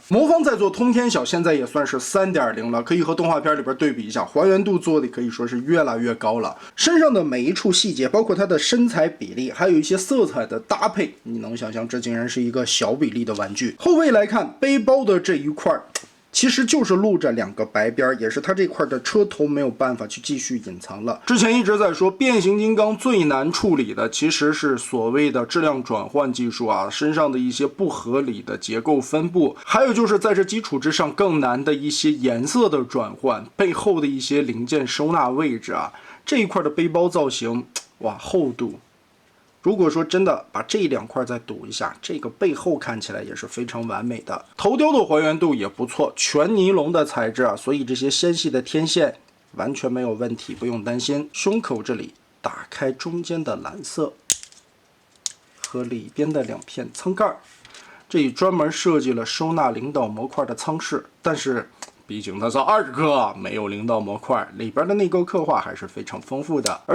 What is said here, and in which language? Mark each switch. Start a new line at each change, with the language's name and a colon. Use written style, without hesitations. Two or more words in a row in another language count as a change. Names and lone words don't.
Chinese: 魔方在做通天小，現在也算是 3.0 了，可以和動畫片裡邊对比一下。还原度做的可以說是越来越高了，身上的每一處細節，包括它的身材比例，還有一些色彩的搭配，你能想象這竟然是一個小比例的玩具。後背來看，背包的這一塊其實就是露着2個白邊，也是它這塊的車頭沒有辦法去繼續隱藏了。之前一直在說變形金剛最難處理的其實是所謂的質量轉換技術啊，身上的一些不合理的結構分布，還有就是在這基礎之上更难的一些顏色的轉換，背後的一些零件收納位置啊，這一塊的背包造型，哇，厚度。如果說真的把這2塊再堵一下，這個背後看起来也是非常完美的。頭雕的還原度也不錯，全尼龙的材質啊，所以這些纖細的天線完全沒有問題，不用擔心。胸口這裡打開中間的藍色和裡邊的2片艙蓋，這裡專門設計了收納領導模塊的艙室，但是畢竟它是2個，沒有領導模塊，裡邊的內構刻畫還是非常豐富的。